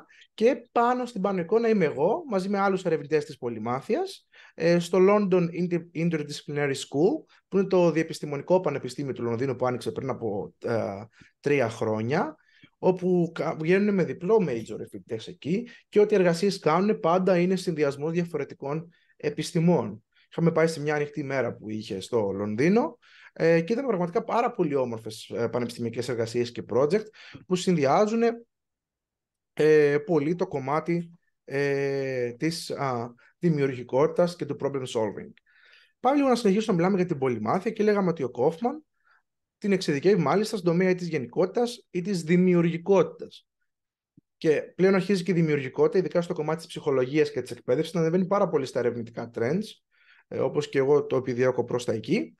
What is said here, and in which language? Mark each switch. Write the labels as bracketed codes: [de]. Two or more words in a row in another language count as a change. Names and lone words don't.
[el] Και πάνω στην πάνω εικόνα είμαι εγώ, μαζί με άλλους ερευνητές της πολυμάθειας, στο London Interdisciplinary School, που είναι το διεπιστημονικό πανεπιστήμιο του Λονδίνου που άνοιξε πριν από 3 χρόνια, όπου βγαίνουν με διπλό major ερευνητές εκεί και ό,τι εργασίες κάνουν πάντα είναι συνδυασμός διαφορετικών επιστημών. Είχαμε πάει σε μια ανοιχτή μέρα που είχε στο Λονδίνο και ήταν πραγματικά πάρα πολύ όμορφες πανεπιστημιακές εργασίες και project που συνδυάζουν πολύ το κομμάτι της δημιουργικότητας και του [en] problem solving. [el] Πάμε λίγο να συνεχίσουμε να μιλάμε για την πολυμάθεια και λέγαμε ότι ο Kaufman την εξειδικεύει μάλιστα στον τομέα της γενικότητας ή της δημιουργικότητας. Και πλέον αρχίζει και η δημιουργικότητα, ειδικά στο κομμάτι της ψυχολογίας και της εκπαίδευσης, να ανεβαίνει πάρα πολύ στα ερευνητικά trends, όπως και εγώ το επιδιώκω προς τα εκεί.